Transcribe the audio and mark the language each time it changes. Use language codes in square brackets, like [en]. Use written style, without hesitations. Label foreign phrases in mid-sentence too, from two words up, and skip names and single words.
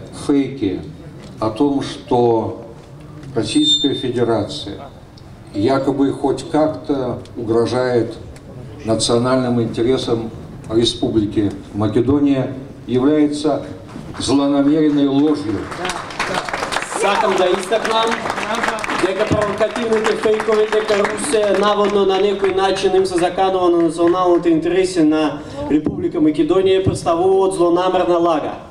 [ru] фейки о том, что Российская Федерация якобы хоть как-то угрожает национальным интересам Республики Македония, является злонамеренной ложью. [mk] Сакам да истакнам дека провокативните фейкови дека Русија наводно на некој начин им се заканува на националните интереси на Република Македонија представуваат злонамерна лага.